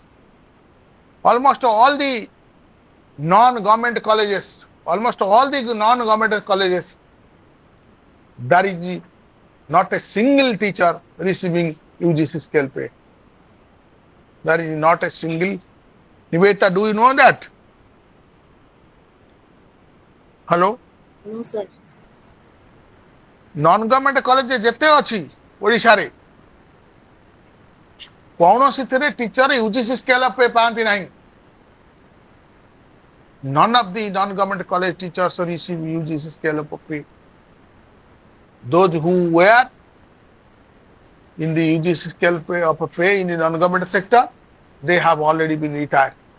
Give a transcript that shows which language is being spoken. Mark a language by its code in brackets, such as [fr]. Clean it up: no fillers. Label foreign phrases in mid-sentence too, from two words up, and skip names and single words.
[en] Almost all the non-government colleges, there is not a single teacher receiving UGC scale pay. There is not a single. Niveta, do you know that? Hello? No, sir. Non-government college [or] ଯେତେ ଅଛି ଓଡ଼ିଶାରେ କୌଣସିଥିରେ ଟିଚର [en] UGC scale of pay [or] ପାଆନ୍ତି ନାହିଁ. [en] None of the non-government college teachers receive UGC scale of pay. Those who were in the UGC scale of pay in the non-government sector, they have already been retired.